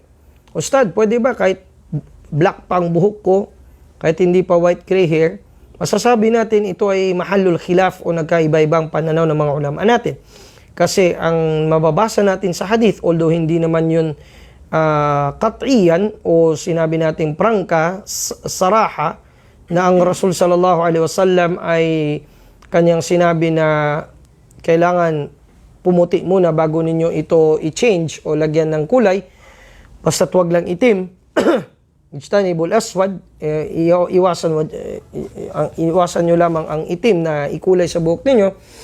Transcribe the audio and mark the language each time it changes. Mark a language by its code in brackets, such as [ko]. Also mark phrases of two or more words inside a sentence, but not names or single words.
[tl] Ustad, pwede ba kahit black pa ang buhok ko, kahit hindi pa [en] white gray hair, [tl] masasabi natin ito ay [ar] محل الخلاف [tl] o nagkaiba-ibang pananaw ng mga ulama natin. Kasi ang mababasa natin sa hadith, although hindi naman yun qat'iyan o sinabi natin prangka, saraha, na ang Rasul [ar] صلى الله عليه وسلم [tl] ay kanyang sinabi na kailangan pumuti muna bago ninyo ito i-change o lagyan ng kulay. Basta't wag lang itim. [ar] اجتنبوا الأسود, [tl] iwasan nyo lamang ang itim na ikulay sa buhok ninyo.